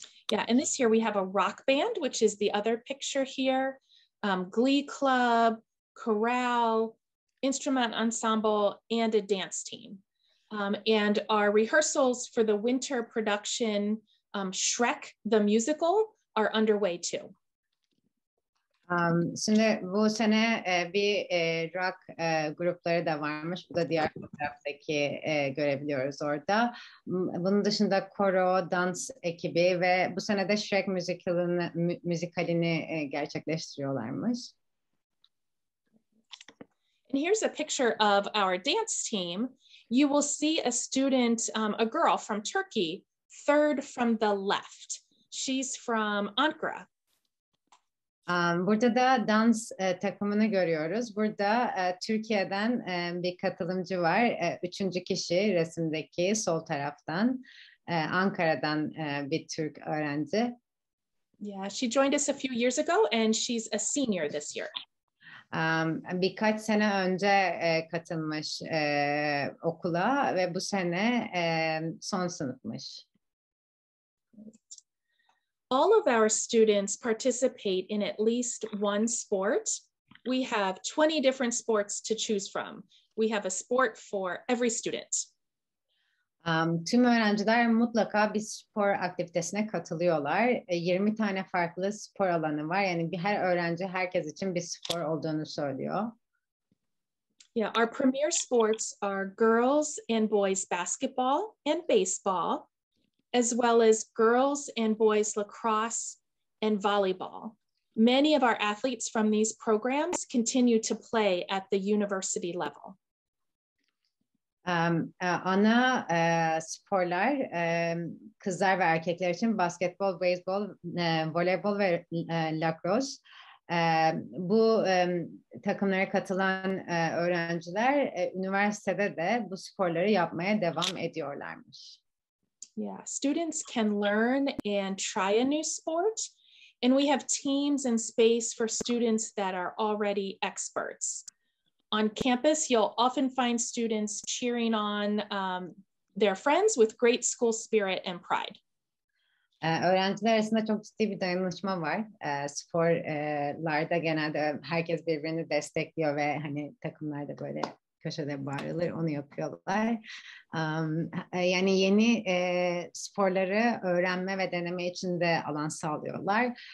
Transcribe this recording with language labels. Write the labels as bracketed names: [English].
[English] Yeah, and this year we have a rock band, which is the other picture here, glee club, chorale, instrument ensemble, and a dance team. And our rehearsals for the winter production, Shrek the Musical, are underway too. [Turkish] Şimdi bu sene bir rock grupları da varmış. Bu da diğer fotoğraftaki görebiliyoruz orada. Bunun dışında koro, dans ekibi ve bu sene de Shrek müzikalini gerçekleştiriyorlarmış. [English] And here's a picture of our dance team. You will see a student, a girl from Turkey, third from the left. She's from Ankara. [Turkish] Burada da dans takımını görüyoruz. Burada Türkiye'den bir katılımcı var. Üçüncü kişi resimdeki sol taraftan. Ankara'dan bir Türk öğrenci. [English] Yeah, she joined us a few years ago and she's a senior this year. [Turkish] Birkaç sene önce katılmış okula ve bu sene son sınıfmış. [English] All of our students participate in at least one sport. We have 20 different sports to choose from. We have a sport for every student. [Turkish] Tüm öğrenciler mutlaka bir spor aktivitesine katılıyorlar. 20 tane farklı spor alanı var. Yani her öğrenci herkes için bir spor olduğunu söylüyor. [English] Yeah, our premier sports are girls and boys basketball and baseball, as well as girls and boys lacrosse and volleyball. Many of our athletes from these programs continue to play at the university level. [Turkish] Ana sporlar kızlar ve erkekler için basketbol, beyzbol, voleybol ve lacrosse. Bu takımlara katılan öğrenciler üniversitede de bu sporları yapmaya devam ediyorlarmış. [English] Yeah, students can learn and try a new sport, and we have teams and space for students that are already experts. On campus, you'll often find students cheering on their friends with great school spirit and pride. [Turkish] Öğrenciler arasında çok ciddi bir dayanışma var. Sporlarda genelde herkes birbirini destekliyor ve hani takımlarda böyle köşede bağırılır, onu yapıyorlar. Yani yeni sporları öğrenme ve deneme için de alan sağlıyorlar.